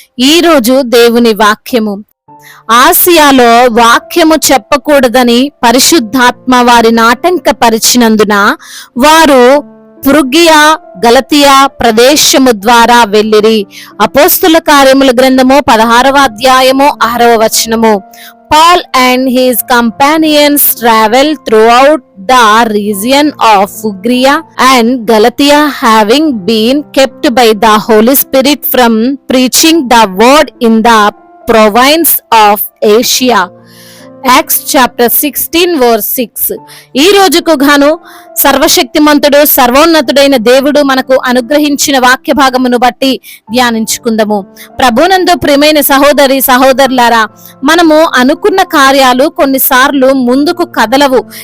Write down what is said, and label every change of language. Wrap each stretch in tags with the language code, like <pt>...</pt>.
<te>ఈ రోజు దేవుని వాక్యము. ఆసియాలో వాక్యము చెప్పకూడదని పరిశుద్ధాత్మ వారిని ఆటంకపరిచినందున వారు ఫ్రుగియా గలతియా ప్రదేశము ద్వారా వెళ్ళిరి. అపోస్తుల కార్యముల గ్రంథము 16వ అధ్యాయము 6వ వచనము.</te> <en>Paul and his companions traveled throughout the region of Phrygia and Galatia, having been kept by the Holy Spirit from preaching the word in the province of Asia. Acts chapter 16 verse 6.</en> <te>ఈ రోజుకు గాను సర్వశక్తిమంతుడు సర్వోన్నతుడైన దేవుడు మనకు అనుగ్రహించిన వాక్య భాగమును బట్టి ధ్యానించుకుందాము. ప్రభునందు ప్రియమైన సహోదరి సహోదరులారా, మనము అనుకున్న కార్యాలు కొన్నిసార్లు ముందుకు కదలవు.</te>